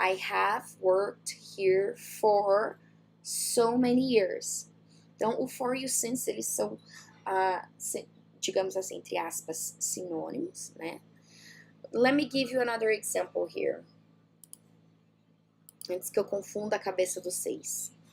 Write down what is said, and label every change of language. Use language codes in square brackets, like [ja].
[en] I have worked here for so many years. [pt] Então, o for e o since, eles são, digamos assim, entre aspas, sinônimos, né? [en] Let me give you another example here. [pt] Antes que eu confunda a cabeça dos seis.